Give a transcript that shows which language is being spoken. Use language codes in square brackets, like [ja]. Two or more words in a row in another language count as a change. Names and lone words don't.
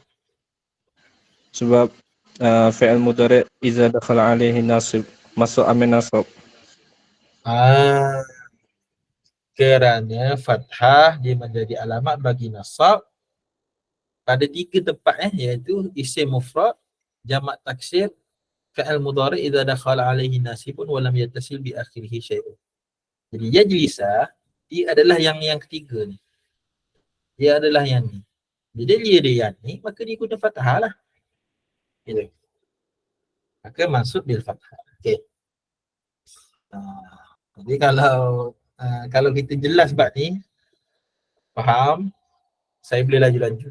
[ms] Sebab fi'il mudhari' [ar] إذا دخل عليه ناصب, [ms] masuk amin nasab. Kerana fathah dia menjadi alamat bagi nasab pada 3 tempat iaitu isim mufrad, jamak taksir, fi'il mudhari' [ar] إذا دخل عليه ناصب ولم يتصل بآخره شيء. [ms] Jadi yajlisa dia adalah yang ketiga ni. Dia adalah yang ni. Bila dia yang ni, maka dia guna fathah lah. Gitu. Maka masuk [ar] بالفتحة. [ms] Okey. Jadi kalau kita jelas bab ni, faham, saya boleh laju-laju.